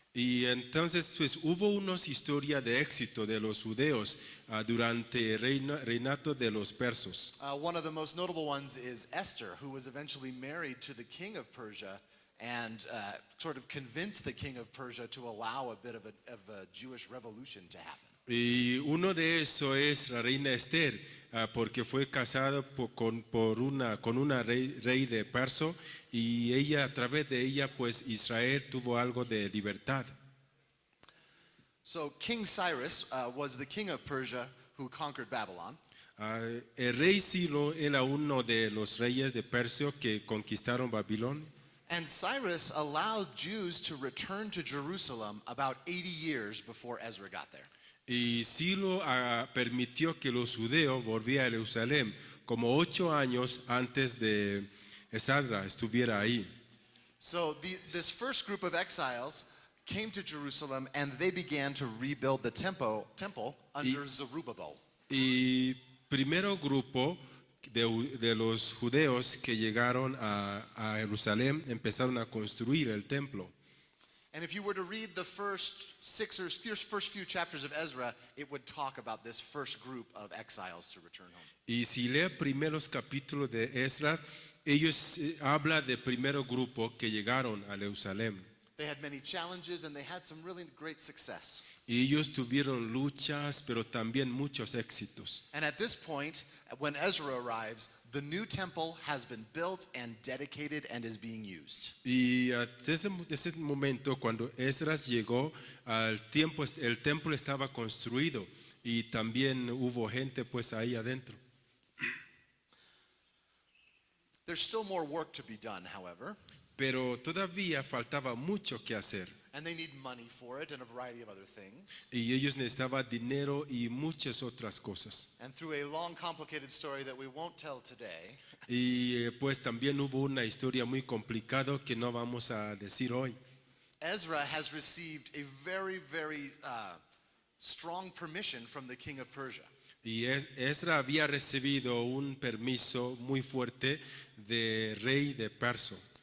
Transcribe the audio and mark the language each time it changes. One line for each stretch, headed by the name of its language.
Spanish: Y entonces pues hubo unas historias de éxito de los judeos durante el reinato de los persos.
English: One of the most notable ones is Esther, who was eventually married to the king of Persia and sort of convinced the king of Persia to allow a bit of a Jewish revolution to happen.
Spanish: Y uno de esos es la reina Esther, porque fue casada con una rey de Perso y ella, a través de ella, pues Israel tuvo algo de libertad.
English: So King Cyrus was the king of Persia who conquered Babylon.
Spanish: El rey Ciro era uno de los reyes de Persia que conquistaron Babilonia.
English: And Cyrus allowed Jews to return to Jerusalem about 80 years before Ezra got there.
Spanish: Y Silo permitió que los judeos volvieran a Jerusalén como 8 años antes de Esdras estuviera ahí.
English: So this first group of exiles came to Jerusalem and they began to rebuild the temple under Zerubbabel.
Spanish: Y primero grupo de los judeos que llegaron a Jerusalén empezaron a construir el templo.
English: And if you were to read the first few chapters of Ezra, it would talk about this first group of exiles to return home.
Spanish: Y si lee primeros capítulos de Esdras, ellos habla de primero grupo que llegaron a Jerusalén.
English: They had many challenges and they had some really great success.
Spanish: Y ellos tuvieron luchas, pero también muchos éxitos.
English: And at this point, when Ezra arrives, the new temple has been built and dedicated and is being used.
Spanish: Y desde ese momento, cuando Esdras llegó, el templo estaba construido y también hubo gente pues ahí adentro.
English: There's still more work to be done, however,
Spanish: Pero todavía faltaba mucho que hacer.
English: and they need money for it and a variety of other things.
Spanish: Y ellos necesitaban dinero y muchas otras cosas.
English: And through a long, complicated story that we won't tell today,
Spanish: Y pues también hubo una historia muy complicada que no vamos a decir hoy.
English: Ezra has received a very, very strong permission from the king of Persia.
Spanish: Y Esdras había recibido un permiso muy fuerte de rey de Persia.